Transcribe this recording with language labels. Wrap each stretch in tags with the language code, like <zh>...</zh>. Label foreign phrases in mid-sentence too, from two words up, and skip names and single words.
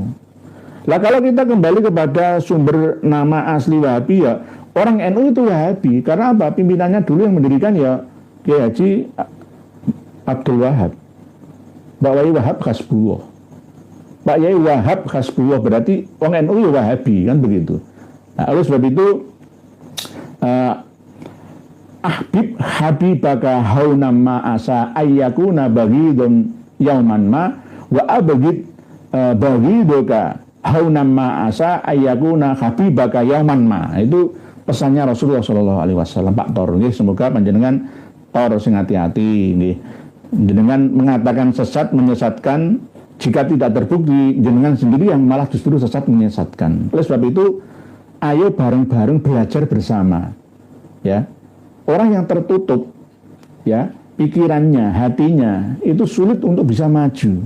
<id>Lah kalau kita kembali kepada sumber nama asli Wahabi ya orang NU itu Wahabi karena apa? Pimpinannya dulu yang mendirikan ya Kiai Haji Abdul Wahab, Mbak Wai Wahab Hasbullah. Pak Yai Wahab Hasbullah berarti orang NU ya Wahabi kan begitu. Nah, oleh sebab itu</id> <ar>أحبب حبيبك هونا ما عسى أن يكون بغيضك يوما ما وأبغض بغيضك هونا ما عسى أن يكون حبيبك يوما ما.</ar> <id>Itu pesannya Rasulullah</id> <ar>صلى الله عليه وسلم.</ar> <jv>Pak Tor nggih, semoga panjenengan tor sing hati-hati nggih.</jv> <id>Jenengan mengatakan sesat menyesatkan, jika tidak terbukti jenengan sendiri yang malah justru sesat menyesatkan. Oleh sebab itu ayo bareng-bareng belajar bersama. Ya. Orang yang tertutup ya, pikirannya, hatinya itu sulit untuk bisa maju.</id>